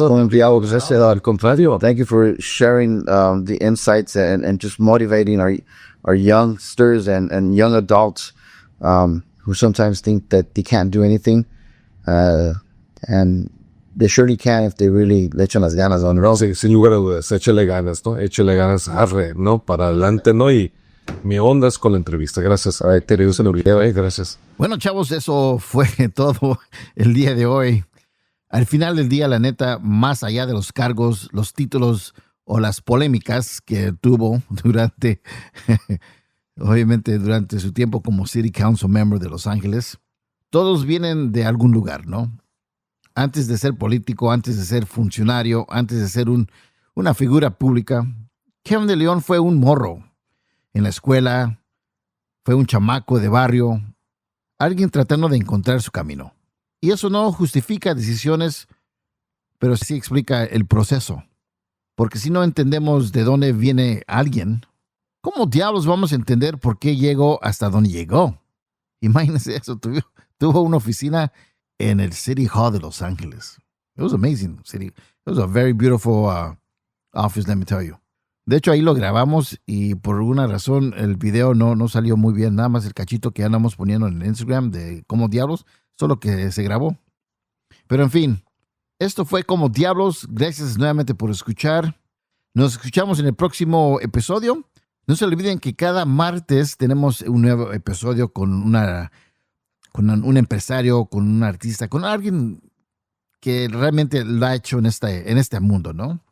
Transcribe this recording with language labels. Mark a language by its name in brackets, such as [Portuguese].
[Spanish] Al contrario. [English] Thank you for sharing the insights and just motivating our youngsters and young adults who sometimes think that they can't do anything. And they surely can if they really [Spanish] le echan las ganas [English] on road. [Spanish] Sí, sin lugar a dudas, échale ganas, ¿no? Échale ganas, arre, ¿no? Para adelante, ¿no? Y mi onda es con la entrevista. Gracias. Ay, te reduce el video, gracias. Bueno, chavos, eso fue todo el día de hoy. Al final del día, la neta, más allá de los cargos, los títulos o las polémicas que tuvo durante, obviamente durante su tiempo como City Council Member de Los Ángeles, todos vienen de algún lugar, ¿no? Antes de ser político, antes de ser funcionario, antes de ser una figura pública, Keven de León fue un morro en la escuela, fue un chamaco de barrio, alguien tratando de encontrar su camino. Y eso no justifica decisiones, pero sí explica el proceso. Porque si no entendemos de dónde viene alguien, ¿cómo diablos vamos a entender por qué llegó hasta donde llegó? Imagínense eso, tuvo una oficina en el City Hall de Los Ángeles. [English] It was amazing, city. It was a very beautiful office, let me tell you. [Spanish] De hecho, ahí lo grabamos y por alguna razón el video no salió muy bien. Nada más el cachito que andamos poniendo en el Instagram de Como Diablos, solo que se grabó. Pero en fin, esto fue Como Diablos. Gracias nuevamente por escuchar. Nos escuchamos en el próximo episodio. No se olviden que cada martes tenemos un nuevo episodio con un empresario, con un artista, con alguien que realmente lo ha hecho en este mundo, ¿no?